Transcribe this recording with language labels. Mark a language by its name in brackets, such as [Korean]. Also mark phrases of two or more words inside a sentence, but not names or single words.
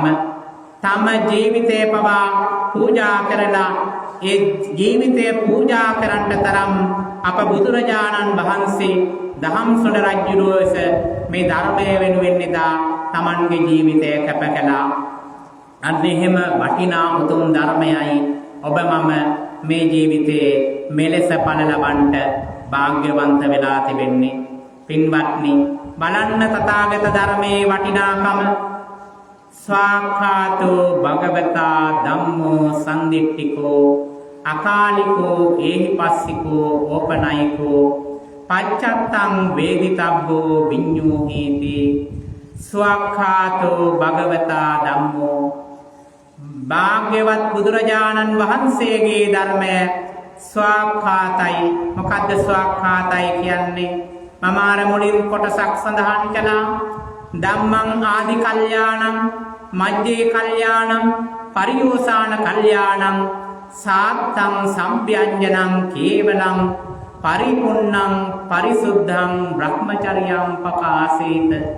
[Sinhala] තම ජීවිතේ පවා පූජා කරලා ඒ ජීවිතය පූජා කරන්න තරම් අප බුදුරජාණන් වහන්සේ දහම් සොඬ රජුරුවස මේ ධර්මය වෙනුවෙන් එදා තමන්ගේ ජීවිතය කැප කළා. අන්න එහෙම වටිනා උතුම් ධර්මයයි ඔබ මම මේ ජීවිතයේ මෙලෙස පල ලබන්න වාග්යවන්ත වෙලා තිබෙන්නේ. පින්වත්නි, බලන්න තථාගත ධර්මයේ වටිනාකම. [Pali] ස්වාක්ඛාතෝ භගවතා ධම්මෝ සම්දිට්ඨිකෝ අකාලිකෝ ඒහිපස්සිකෝ ඕපනයිකෝ පච්චත්තං වේදිතබ්බෝ විඤ්ඤූහීති. ස්වාක්ඛාතෝ භගවතා ධම්මෝ, [Sinhala] භාග්‍යවත් බුදුරජාණන් වහන්සේගේ ධර්මය ස්වාක්ඛාතයි. මොකද්ද ස්වාක්ඛාතයි කියන්නේ? මම අර මුලින් කොටසක් සඳහන් කළා. [Pali] ධම්මං ආදි කල්යාණං මජ්ජේ කල්යාණං පරියෝසాన කල්යාණං සාත්තං සම්ප්‍යංජනං කේවලං පරිපුන්නං පරිසුද්ධං බ්‍රහ්මචර්යං පකාසේත.